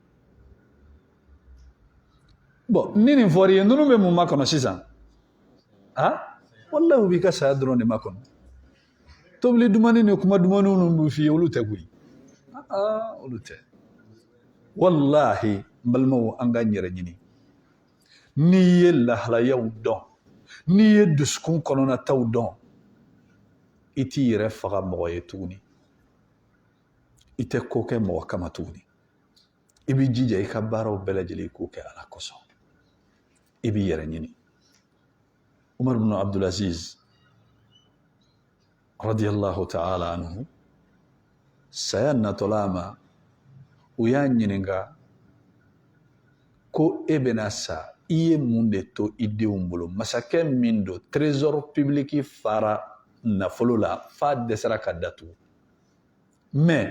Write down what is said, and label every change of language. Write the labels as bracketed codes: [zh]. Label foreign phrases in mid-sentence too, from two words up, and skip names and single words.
[bm] bon ni nin fɔra i ye ninnu bɛ mun makɔnɔ sisan wallahi u b'i ka saya dɔrɔn de makɔnɔ tobili dumani ni kuma dumani minnu b'u f'i ye olu tɛ koyi olu tɛ wallahi n balimaw an ka n yɛrɛ ɲini n'i ye lahalayaw dɔn n'i ye dusukun kɔnɔnataw dɔn i t'i yɛrɛ faga mɔgɔ ye tuguni i tɛ ko kɛ mɔgɔ kama tuguni i b'i jija i ka baaraw bɛɛ lajɛlen i k'o kɛ ala kosɔn i b'i yɛrɛ ɲini Umar ibn Abdulaziz [ar] رضي الله تعالى عنه [bm] saya natɔla ma u y'a ɲininka ko e bɛna sa i ye mun de to i denw bolo masakɛ min don [fr] trésor public [bm] fara nafolo la f'a dɛsɛra ka datugu mais